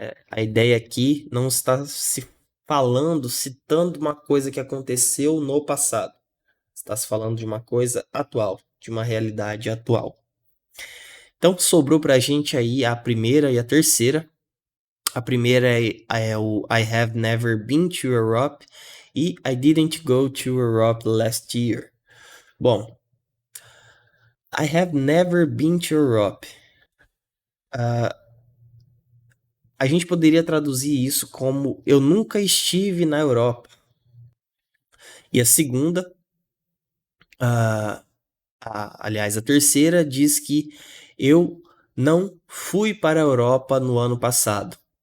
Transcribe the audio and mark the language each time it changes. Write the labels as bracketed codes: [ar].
[pt] A ideia aqui não está se falando, citando uma coisa que aconteceu no passado. Está se falando de uma coisa atual, de uma realidade atual. Então sobrou para a gente aí a primeira e a terceira. A primeira é o [en] I have never been to Europe e I didn't go to Europe last year. Bom, I have never been to Europe. [pt] A gente poderia traduzir isso como eu nunca estive na Europa. E a segunda, aliás, a terceira diz que eu não fui para a Europa no ano passado.